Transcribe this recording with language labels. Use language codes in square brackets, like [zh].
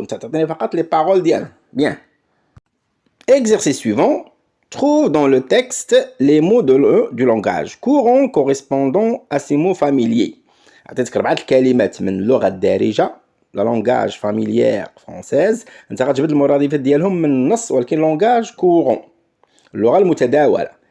[ar] انت تعطيني فقط [fr] لي بارول [ar] ديالها. [fr] بيان exercice suivant trouve dans le texte les mots du langage courant correspondant à ces mots familiers. [ar] عطيتك 4 الكلمات من اللغه الدارجه [fr] لا لونغاج فاميليير فرونسيز. [ar] انت غتجبد المرادفات ديالهم من النص ولكن [fr] لونغاج كورون [ar] اللغه المتداوله.